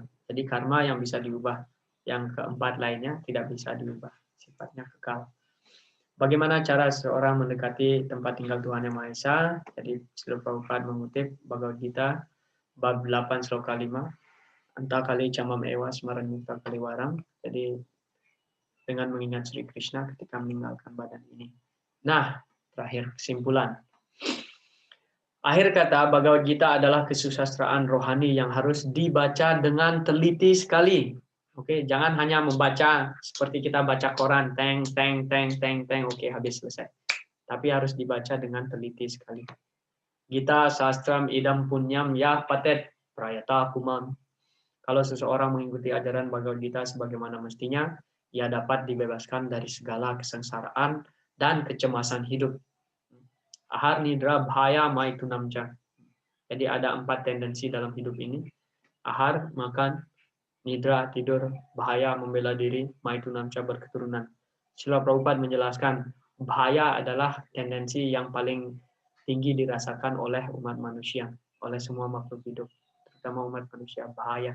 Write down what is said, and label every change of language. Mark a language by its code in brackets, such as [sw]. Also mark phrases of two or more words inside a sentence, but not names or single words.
[id] Jadi karma yang bisa diubah, yang keempat lainnya tidak bisa diubah, sifatnya kekal. Bagaimana cara seorang mendekati tempat tinggal Tuhan Yang Maha Esa? Jadi Srila Prabhupada mengutip Bhagavad Gita bab 8 sloka 5, [sa] anta kali camam ewa smaran mukta kaliwarang. [id] Jadi dengan mengingat Sri Krishna ketika meninggalkan badan ini. Nah, terakhir kesimpulan. Akhir kata, Bhagavad Gita adalah kesusastraan rohani yang harus dibaca dengan teliti sekali. Oke, jangan hanya membaca seperti kita baca koran, teng, teng, teng, teng, teng, oke, habis selesai. Tapi harus dibaca dengan teliti sekali. [sa] Gita sastram idam punyam ya patet prayata humam. [id] Kalau seseorang mengikuti ajaran Bhagavad Gita sebagaimana mestinya, ia dapat dibebaskan dari segala kesengsaraan dan kecemasan hidup. [sa] Ahar nidra bhaya maitunamca. [id] Jadi ada 4 tendensi dalam hidup ini. Ahar, makan, nidra, tidur, bahaya, membela diri, maitunamca, berketurunan. Srila Prabhupada menjelaskan, bahaya adalah tendensi yang paling tinggi dirasakan oleh umat manusia, oleh semua makhluk hidup, terutama umat manusia, bahaya.